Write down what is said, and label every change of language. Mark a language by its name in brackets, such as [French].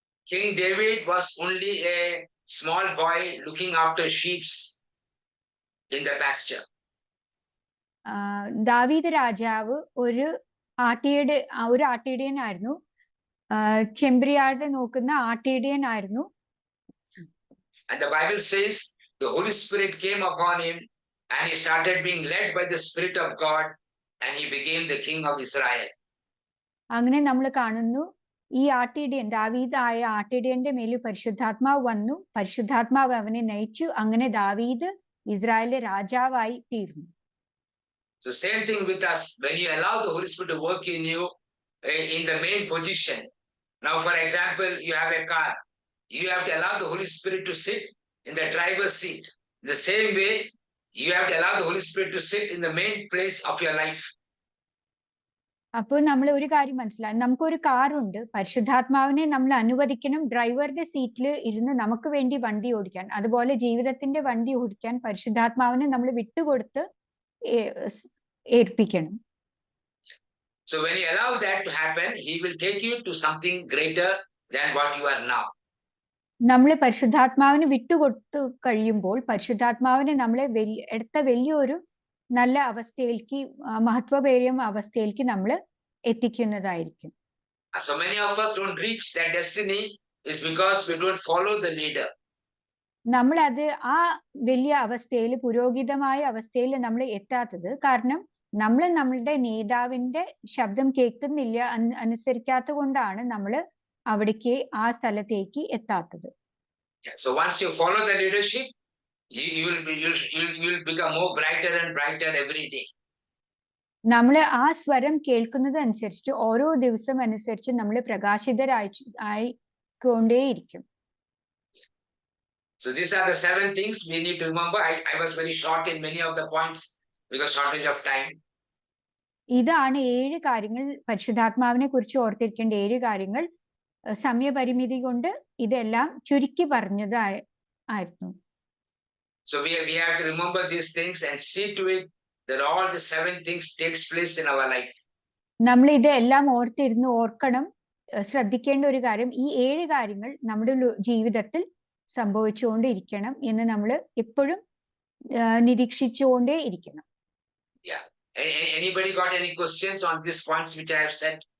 [English] King David was only a small boy looking after sheep in the pasture. [Malayalam] ദാവീദ് രാജാവ് ഒരു ആട്ടിടയനായിരുന്നു, ചെമ്പരിയാട് നോക്കുന്ന ആട്ടിടയനായിരുന്നു. [English] And the Bible says the Holy Spirit came upon him and he started being led by the Spirit of God and he became the king of Israel. [Malayalam] അങ്ങനെ നമ്മൾ കാണുന്നു, ഈ ആട്ടിടയൻ, ദാവീദ് ആയ ആട്ടിടയന്റെ മേലിൽ പരിശുദ്ധാത്മാവ് വന്നു, പരിശുദ്ധാത്മാവ് അവനെ നയിച്ചു, അങ്ങനെ ദാവീദ് ഇസ്രായേലിലെ രാജാവായി തീർന്നു. [English] So same thing with us. When you allow the Holy Spirit to work in you in the main position. Now for example, you have a car. You have to allow the Holy Spirit to sit in the driver's seat. In the same way, you have to allow the Holy Spirit to sit in the main place of your life. [Malayalam] അപ്പോൾ നമ്മൾ ഒരു കാര്യം മനസ്സിലായി, നമുക്കൊരു കാറുണ്ട്, പരിശുദ്ധാത്മാവിനെ നമ്മൾ അനുവദിക്കണം ഡ്രൈവറുടെ സീറ്റിൽ ഇരുന്ന് നമുക്ക് വേണ്ടി വണ്ടി ഓടിക്കാൻ. അതുപോലെ ജീവിതത്തിന്റെ വണ്ടി ഓടിക്കാൻ പരിശുദ്ധാത്മാവിനെ നമ്മൾ വിട്ടുകൊടുത്ത് ഏൽപ്പിക്കണം. [English] So when you allow that to happen, he will take you to something greater than what you are now. [Malayalam] നമ്മൾ പരിശുദ്ധാത്മാവിന് വിട്ടുകൊടുത്തു കഴിയുമ്പോൾ പരിശുദ്ധാത്മാവിനെ നമ്മളെ എടുത്ത വലിയൊരു നല്ല അവസ്ഥയിലേക്ക്, മഹത്വപേറിയ അവസ്ഥയിലേക്ക് നമ്മൾ എത്തിക്കുന്നതായിരിക്കും. [English] So many of us don't reach that destiny is because we don't follow the leader. [Malayalam] നമ്മൾ അത് ആ വലിയ അവസ്ഥയിൽ, പുരോഹിതമായ അവസ്ഥയിൽ നമ്മൾ എത്താത്തത് കാരണം നമ്മൾ നമ്മളുടെ നേതാവിന്റെ ശബ്ദം കേൾക്കുന്നില്ല, അനുസരിക്കാത്ത കൊണ്ടാണ് നമ്മൾ അവിടേക്ക്, ആ സ്ഥലത്തേക്ക് എത്താത്തത്. [English] So once you follow the leadership, you will become more brighter and brighter every day. [Malayalam] നമ്മൾ ആ സ്വരം കേൾക്കുന്നത് അനുസരിച്ച് ഓരോ ദിവസം അനുസരിച്ച് നമ്മൾ പ്രകാശിതരായിക്കൊണ്ടേയിരിക്കും. [English] So these are the 7 things we need to remember. I was very short in many of the points because shortage of time. [Malayalam] ഇതാണ് 7 കാര്യങ്ങൾ, പരിശുദ്ധാത്മാവിനെ കുറിച്ച് ഓർത്തിരിക്കേണ്ട 7 കാര്യങ്ങൾ. സമയപരിമിതി കൊണ്ട് ഇതെല്ലാം ചുരുക്കി പറഞ്ഞതായിരുന്നു. [English] So we have to remember these things and see to it that all the 7 things takes place in our life. [Malayalam] നമ്മൾ ഇതെല്ലാം ഓർക്കണം. ശ്രദ്ധിക്കേണ്ട ഒരു കാര്യം, ഈ 7 കാര്യങ്ങൾ നമ്മുടെ ജീവിതത്തിൽ സംഭവിച്ചുകൊണ്ടിരിക്കണം എന്ന് നമ്മൾ എപ്പോഴും നിരീക്ഷിച്ചുകൊണ്ടേ ഇരിക്കണം. [English] Anybody got any questions on these points which I have said?